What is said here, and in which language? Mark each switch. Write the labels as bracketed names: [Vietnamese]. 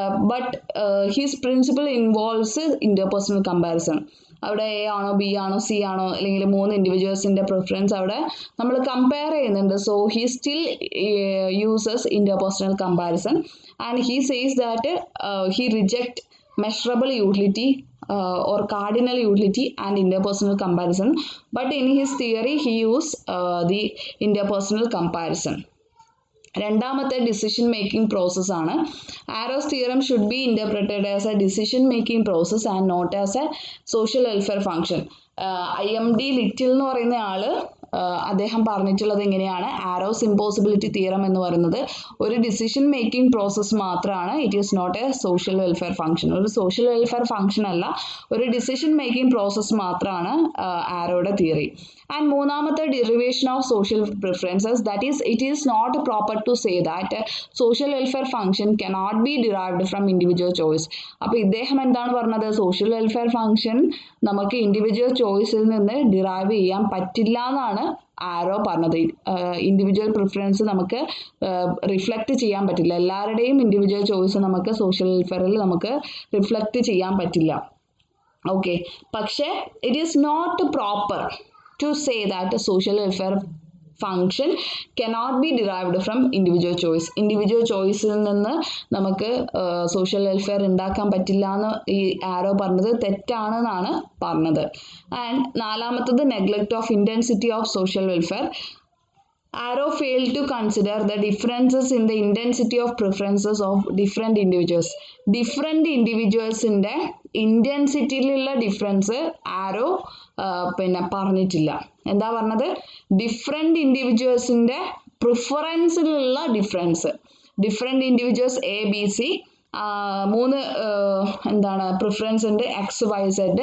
[English] But his principle involves interpersonal comparison. [Malayalam] അവിടെ A ആണോ B ആണോ സി ആണോ അല്ലെങ്കിൽ 3 ഇൻഡിവിജ്വൽസിൻ്റെ പ്രിഫറൻസ് അവിടെ നമ്മൾ കമ്പയർ ചെയ്യുന്നുണ്ട്. [English] So he still uses interpersonal comparison and he says that he reject measurable utility or cardinal utility and interpersonal comparison, but in his theory he used the interpersonal comparison. [Malayalam] രണ്ടാമത്തെ decision making process ആണ്. [English] Arrow's theorem should be interpreted as a decision making process and not as a social welfare function. [Malayalam] IMD little എന്ന് പറയുന്ന ആള് അദ്ദേഹം പറഞ്ഞിട്ടുള്ളത് ഇങ്ങനെയാണ്, arrows impossibility theorem എന്ന് പറയുന്നത് ഒരു ഡിസിഷൻ മേക്കിംഗ് പ്രോസസ് മാത്രമാണ്. [English] It is not a social welfare function. [Malayalam] ഒരു സോഷ്യൽ വെൽഫെയർ ഫംഗ്ഷൻ അല്ല, ഒരു ഡിസിഷൻ മേക്കിംഗ് പ്രോസസ് മാത്രമാണ് ആരോയുടെ തിയറി. [English] and [Malayalam] മൂന്നാമത്തെ, [English] Derivation of social preferences, that is it is not proper to say that social welfare function cannot be derived from individual choice. [Malayalam] അപ്പോൾ ഇദ്ദേഹം എന്താണ് പറഞ്ഞത്? Social welfare function നമുക്ക് individual ചോയ്സിൽ നിന്ന് derive ചെയ്യാൻ പറ്റില്ല എന്നാണ് ആരോ പറഞ്ഞത്. ഇൻഡിവിജ്വൽ പ്രിഫറൻസ് നമുക്ക് റിഫ്ലക്റ്റ് ചെയ്യാൻ പറ്റില്ല. എല്ലാവരുടെയും ഇൻഡിവിജ്വൽ ചോയ്സ് നമുക്ക് സോഷ്യൽ വെൽഫെയറിൽ നമുക്ക് റിഫ്ലക്റ്റ് ചെയ്യാൻ പറ്റില്ല. ഓക്കെ, പക്ഷേ [English] It is not proper to say that a social welfare function cannot be derived from individual choice. [Malayalam] Individual choiceൽ നിന്ന് നമുക്ക് സോഷ്യൽ വെൽഫെയർ ഉണ്ടാക്കാൻ പറ്റില്ല എന്ന് ഈ ആരോ പറഞ്ഞത് തെറ്റാണെന്നാണ് പറഞ്ഞത്. [English] and [Malayalam] നാലാമത്തത്, [English] Neglect of intensity of social welfare. Arrow failed to consider the differences in the intensity of preferences of different individuals. [Malayalam] Different individualsന്റെ ഇൻറ്റൻസിറ്റിയിലുള്ള difference ആരോ പറഞ്ഞിട്ടില്ല. എന്താ പറഞ്ഞത്? Different ഇൻഡിവിജ്വൽസിൻ്റെ പ്രിഫറൻസിലുള്ള difference. Different individuals ABC 3 preference ഉണ്ട്, XYZ.